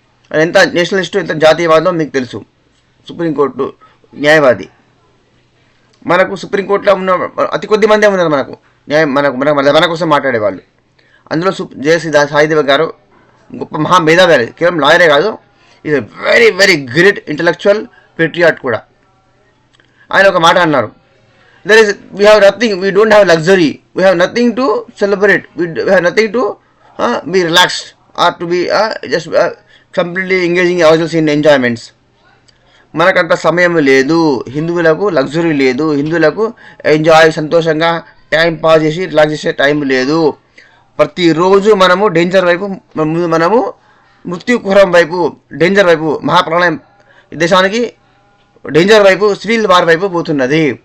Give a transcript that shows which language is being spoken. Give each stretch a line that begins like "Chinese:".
Telugu: ఎంత నేషనలిస్టు, ఎంత జాతీయవాదం మీకు తెలుసు. సుప్రీంకోర్టు న్యాయవాది. మనకు సుప్రీంకోర్టులో ఉన్న అతి కొద్ది మందే ఉన్నారు మన కోసం మాట్లాడేవాళ్ళు. అందులో జే సాయి దీపక్ గారు గొప్ప మేధావి, కేవలం లాయరే కాదు,
English: is a very very great intellectual patriot
Telugu: కూడా. ఆయన ఒక మాట అన్నారు,
English: we have nothing, we don't have luxury, we have nothing to celebrate, we have nothing to be relaxed or to be just completely engaging ourselves in enjoyments.
Telugu: మనకంత సమయం లేదు, హిందువులకు luxury లేదు, హిందువులకు ఎంజాయ్ సంతోషంగా టైం పాస్ చేసి relax చేసే time లేదు. ప్రతిరోజు మనము డేంజర్ వైపు, మనము మృత్యుకుహరం వైపు, డేంజర్ వైపు, మహాప్రళయం దేశానికి డేంజర్ వైపు, సివిల్ వార్ వైపు పోతున్నది.